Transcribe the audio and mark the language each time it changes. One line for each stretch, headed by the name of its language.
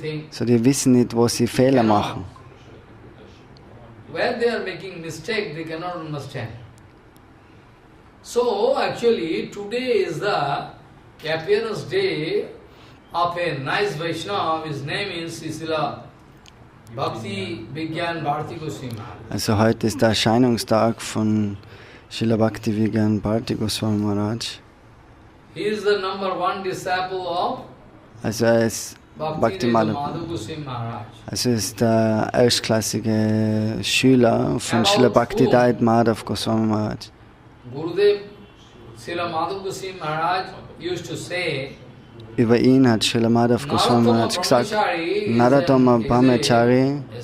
German: So, die wissen nicht, wo sie Fehler machen.
English: Where they are making mistake, they cannot understand. So, actually, today is the appearance day of a nice Vaishnava. His name is Srila Bhakti Vijnana Bharati Gosvami Maharaj.
German: Also heute ist der Erscheinungstag von Srila Bhakti Vijnana Bharati Gosvami Maharaj.
English: He is the #1 disciple of
German: Also er ist Bhakti
English: Madhav Goswami Maharaj.
German: Also ist der erstklassige Schüler von Srila Bhakti Madhav Gosvami Maharaj.
English: Gurudev Srila Madhav Goswami Maharaj used to say,
German: über ihn hat Srila Madhav Goswami Maharaj gesagt, Narottama Brahmachari